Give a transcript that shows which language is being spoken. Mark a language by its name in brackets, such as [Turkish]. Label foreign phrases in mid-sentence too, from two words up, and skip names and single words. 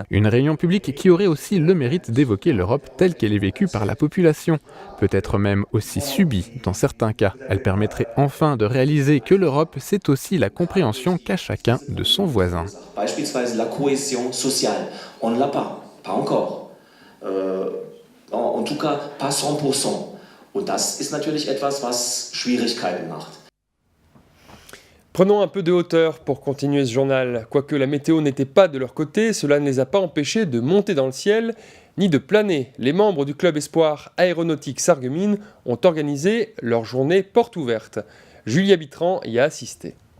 [French] Une réunion publique qui aurait aussi le mérite d'évoquer l'Europe telle qu'elle est vécue par la population, peut-être même aussi subie dans certains cas. Elle permettrait enfin de réaliser que l'Europe, c'est aussi la compréhension qu'a chacun de son voisin. Beispielsweise la cohésion sociale, on ne l'a pas encore. En tout cas, pas 100%. [German] Und das ist natürlich etwas, was Schwierigkeiten macht. [French] Prenons un peu de hauteur pour continuer ce journal. Quoique la météo n'était pas de leur côté, cela ne les a pas empêchés de monter dans le ciel ni de planer. Les membres du club espoir aéronautique Sarreguemines ont organisé leur journée porte ouverte. Julia Bitran y a assisté.